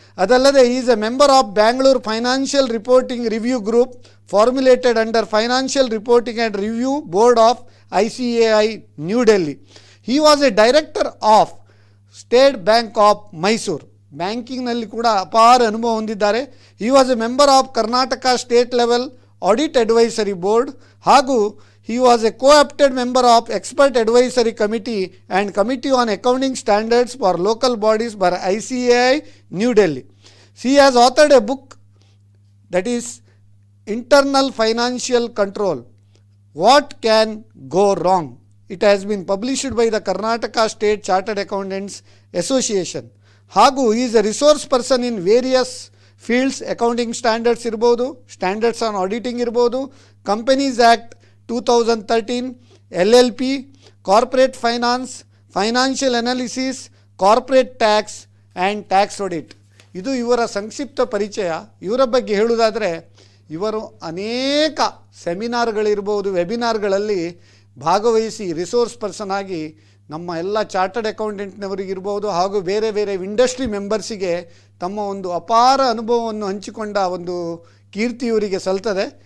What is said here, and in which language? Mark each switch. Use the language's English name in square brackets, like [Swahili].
[Kannada] ಅದಲ್ಲದೆ [English] Is a member of Bangalore financial reporting review group formulated under financial reporting and review board of ICAI New Delhi. He was a director of State Bank of Mysore, [Kannada] ಬ್ಯಾಂಕಿಂಗ್ನಲ್ಲಿ ಕೂಡ ಅಪಾರ ಅನುಭವ ಹೊಂದಿದ್ದಾರೆ. [English] He was a member of Karnataka state level audit advisory board [Kannada] ಹಾಗೂ [English] he was a co-opted member of expert advisory committee and committee on accounting standards for local bodies by ICAI New Delhi. He has authored a book that is Internal Financial Control, What Can Go Wrong. It has been published by the Karnataka State Chartered Accountants Association. [Kannada] ಹಾಗೂ [English] he is a resource person in various fields. [Kannada] Accounting standards ಇರ್ಬೋದು, standards on auditing ಇರ್ಬೋದು, companies act 2013, LLP, corporate finance, financial analysis, corporate tax and tax audit. ಇದು ಇವರ ಸಂಕ್ಷಿಪ್ತ ಪರಿಚಯ. ಇವರ ಬಗ್ಗೆ ಹೇಳುವುದಾದರೆ ಇವರು ಅನೇಕ ಸೆಮಿನಾರ್ಗಳಿರ್ಬೋದು, ವೆಬಿನಾರ್ಗಳಲ್ಲಿ ಭಾಗವಹಿಸಿ ರಿಸೋರ್ಸ್ ಪರ್ಸನ್ ಆಗಿ ನಮ್ಮ ಎಲ್ಲ ಚಾರ್ಟರ್ಡ್ ಅಕೌಂಟೆಂಟ್ನವರಿಗಿರ್ಬೋದು ಹಾಗೂ ಬೇರೆ ಬೇರೆ ಇಂಡಸ್ಟ್ರಿ ಮೆಂಬರ್ಸಿಗೆ ತಮ್ಮ ಒಂದು ಅಪಾರ ಅನುಭವವನ್ನು ಹಂಚಿಕೊಂಡ ಒಂದು ಕೀರ್ತಿ ಇವರಿಗೆ ಸಲ್ತದೆ.